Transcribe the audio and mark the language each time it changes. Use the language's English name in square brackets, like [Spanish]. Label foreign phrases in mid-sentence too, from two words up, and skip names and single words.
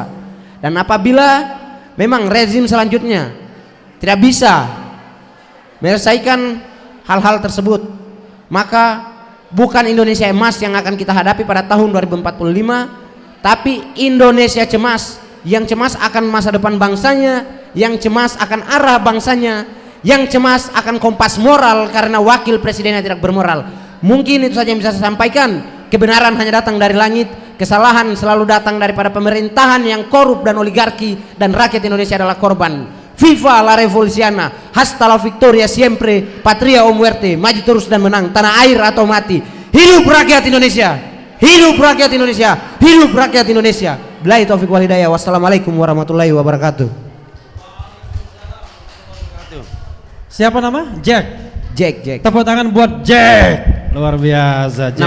[Indonesian] Dan apabila memang rezim selanjutnya tidak bisa menyelesaikan hal-hal tersebut, maka bukan Indonesia emas yang akan kita hadapi pada tahun 2045, tapi Indonesia cemas, yang cemas akan masa depan bangsanya, yang cemas akan arah bangsanya, yang cemas akan kompas moral karena wakil presidennya tidak bermoral. Mungkin itu saja yang bisa saya sampaikan. Kebenaran hanya datang dari langit, kesalahan selalu datang daripada pemerintahan yang korup dan oligarki, dan rakyat Indonesia adalah korban. [Spanish] Viva la revoluciana, hasta la victoria siempre, patria o muerte, [Indonesian] maju terus dan menang, tanah air atau mati. Hidup rakyat Indonesia, hidup rakyat Indonesia, hidup rakyat Indonesia. [Arabic] بالله التوفيق والهداية. والسلام عليكم ورحمة الله وبركاته. [Indonesian] Siapa nama? Jack. Jack. Tepuk tangan buat Jack. Luar biasa, Jack.